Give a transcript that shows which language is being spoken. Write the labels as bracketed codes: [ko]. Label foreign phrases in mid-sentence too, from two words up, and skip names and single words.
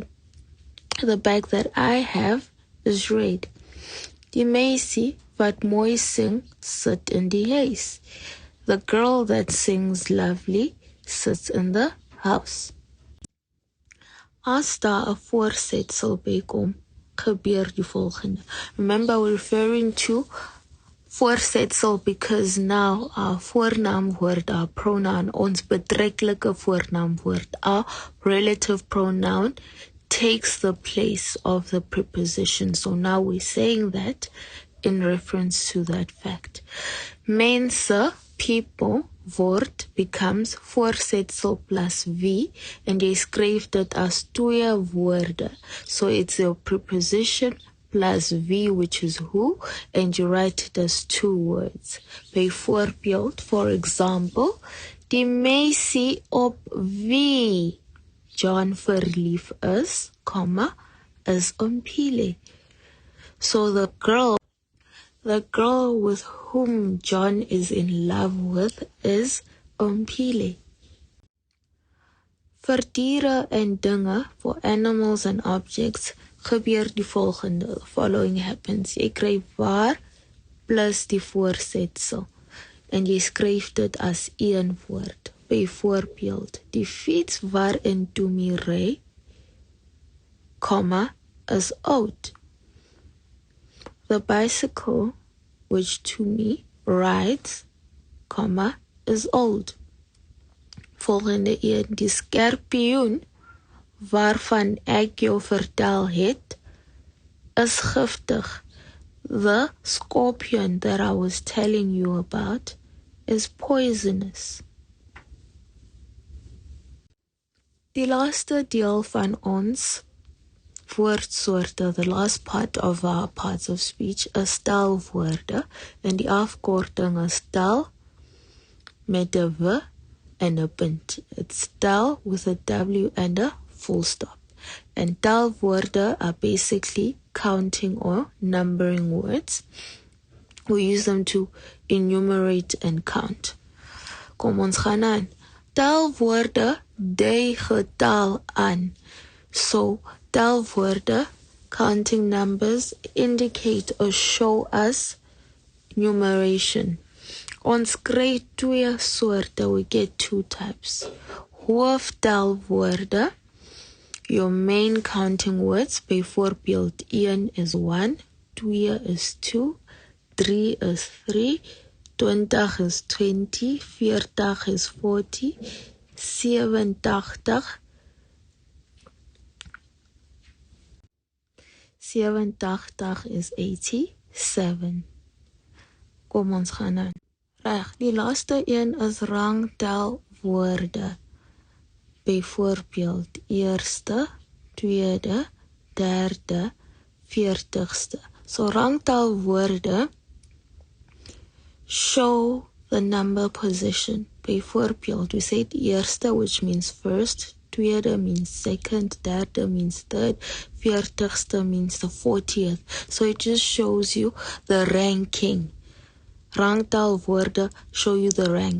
[en] The bag that I have is red. [af] Die meisie wat mooi sing sit in die huis. [en] The girl that sings lovely sits in the house. [af] As daar 'n voorsetsel bykom, gebeur die volgende. [en] Remember, we're referring to voorsetsel because now our voornaamwoord, our pronoun, [af] ons betreklike voornaamwoord, [en] our relative pronoun takes the place of the preposition. So now we're saying that in reference to that fact. [af] Mense, people, word becomes voorsetsel plus V, and jy skryf dit as twee woorde. [en] So it's a preposition plus V, which is who, and you write it as two words. Bijvoorbeeld, for example, [af] die meisie op wie John verlief is, is Ompile. [en] So the girl with whom John is in love with is Ompile. [af] Vir diere en dinge, [en] for animals and objects, [af] gebeur die volgende. [en] The following happens. [af] Jy kry waar plus die voorsetsel, en jy skryf dit as een woord. Bijvoorbeeld, die fiets waarin Toomie ry, is oud. [en] The bicycle which Toomie rides, is old. [af] Volgende een, die skorpioen waarvan ek jou vertel het, is giftig. [en] The scorpion that I was telling you about is poisonous. [af] Die laaste deel van ons woordsoorte, [en] the last part of our parts of speech, [af] is telwoorde, en die afkorting is tel met 'n W en 'n punt. [en] It's tel with a W and a full stop. And telwoorde are basically counting or numbering words. We use them to enumerate and count. [af] Kom ons gaan aan. Telwoorde dui getal aan. [en] So telwoorde, counting numbers, indicate or show us numeration. [af] Ons kry twee soorte, [en] we get two types. Hooftelwoorde, your main counting words, [af] bijvoorbeeld 1 is 1, 2 is 2, 3 is 3, 20 is 20, 40 is 40, 87 is 87. Kom ons gaan aan. Reg, die laaste een is rangtelwoorde. Byvoorbeeld, eerste, tweede, derde, 40ste. [en] So rangtelwoorde show the number position. Byvoorbeeld, we said eerste, which means first, tweede means second, derde means third, 40ste means the 40th. So it just shows you the ranking. Rangtelwoorde show you the rank.